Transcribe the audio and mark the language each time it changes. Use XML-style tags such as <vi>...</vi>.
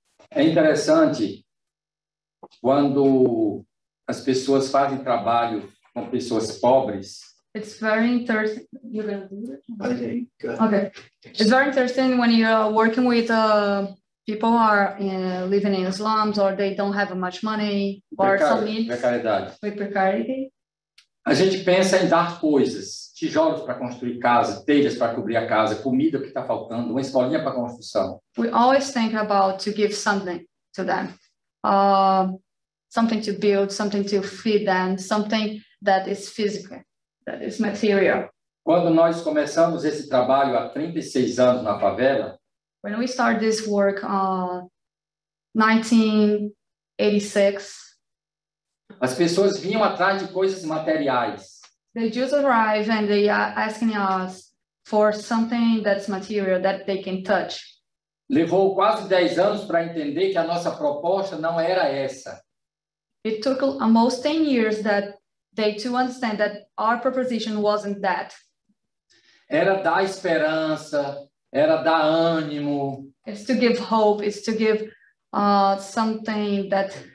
<pt>É interessante quando as pessoas fazem trabalho com pessoas pobres.</pt> <en>It's very interesting. You're gonna do it? Okay, good. Okay. It's very interesting when you're working with people who are living in slums, or they don't have much money, or some needs with precarity.</en> <pt>A gente pensa em dar coisas, tijolos para construir casa, telhas para cobrir a casa, comida que está faltando, uma escolinha para construção.</pt> <en>We always think about to give something to them, something to build, something to feed them, something that is physical, that is material.</en> <pt>Quando nós começamos esse trabalho há 36 anos na favela,</pt> <en>when we started this work 1986,</en> <pt>as pessoas vinham atrás de coisas materiais.</pt> <en>They just arrive and they are asking us for something that's material that they can touch.</en> <pt>Levou quase 10 anos para entender que a nossa proposta não era essa.</pt> <en>It took almost 10 years that they to understand that our proposition wasn't that.</en> <pt>Era dar esperança, era dar ânimo.</pt> <en>It's to give hope, it's to give something that</en>